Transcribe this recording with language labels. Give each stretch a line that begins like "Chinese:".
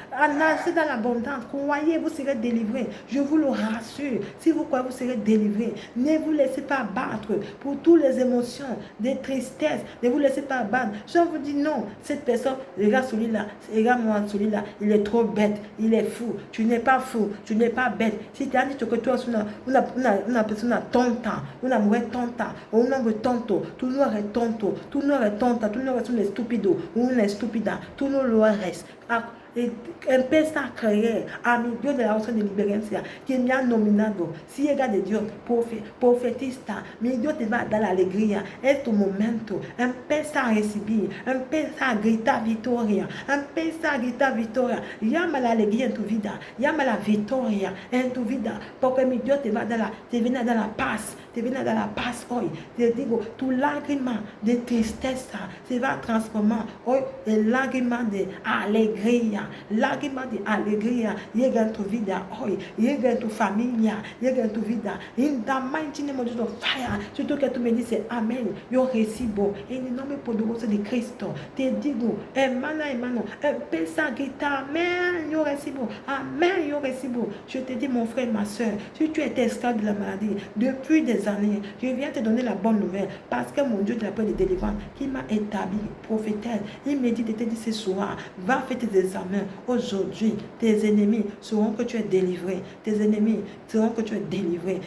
French: Nagez dans l'abondance. Croyez, vous serez délivrés. Je vous le rassure. Si vous croyez, vous serez délivrés. Ne vous laissez pas battre pour toutes les émotions, des tristesses. Ne vous laissez pas battre. Je vous dis non, cette personne, regarde celui-là, regarde-moi celui-là, il est trop bête, il est fou. Tu n'es pas fou, tu n'es pas bête. Si tu as dit que toi,
Spanish: una persona tonta, una mujer tonta, o un hombre tonto, tú no eres tonto, tú no eres tonta, tú no eres un estúpido, una estúpida, tú no lo eres. Empieza a creer a mi Dios de la voz de liberancia, que me ha nominado. Si eres de Dios, profetista, mi Dios te va a dar la alegría. Es tu momento. Empieza a recibir, empieza a gritar victoria, empieza a gritar victoria. Llama la alegría en tu vida, llama la victoria en tu vida, porque mi Dios te va a dar te viene a dar la paz, te viene a dar la paz hoy. Te digo, tu lágrima de tristeza se va a transformar hoy en lágrima de alegría. Lágrima de alegría llega en tu vida hoy, llega en tu familia, llega en tu vida.
English: In the mighty name of Jesus, fire.
Spanish: Surtout que tú me dices, amén, yo recibo. En el nombre poderoso de Cristo, te digo, hermano, empieza a gritar, amén, yo recibo, amén, yo recibo.
French: Je te dis, mon frère, ma soeur, si tu étais esclave de la maladie depuis des années, je viens te donner la bonne nouvelle, parce que mon Dieu de la paix de délivrance, qui m'a établi prophétesse, il me dit de te dire ce soir, va faire tes examens. Aujourd'hui, tes ennemis sauront que tu es délivré. Tes ennemis sauront que tu es délivré.